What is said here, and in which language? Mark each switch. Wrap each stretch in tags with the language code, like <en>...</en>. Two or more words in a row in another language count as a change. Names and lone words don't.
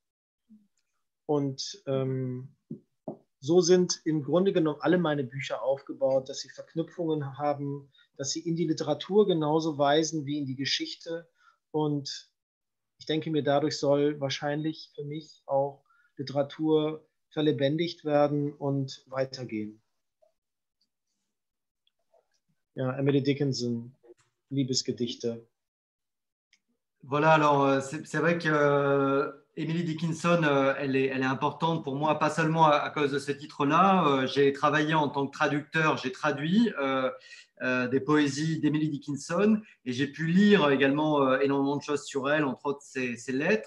<de>Und so sind im Grunde genommen alle meine Bücher aufgebaut, dass sie Verknüpfungen haben, dass sie in die Literatur genauso weisen wie in die Geschichte. Und ich denke mir, dadurch soll wahrscheinlich für mich auch Literatur verlebendigt werden und weitergehen. Ja, Emily Dickinson, Liebesgedichte.</de> <fr>Voilà, alors c'est vrai que Emily Dickinson, elle est importante pour moi, pas seulement à cause de ce titre-là. J'ai travaillé en tant que traducteur, j'ai traduit des poésies d'Emily Dickinson et j'ai pu lire également énormément de choses sur elle, entre autres ses lettres.</fr>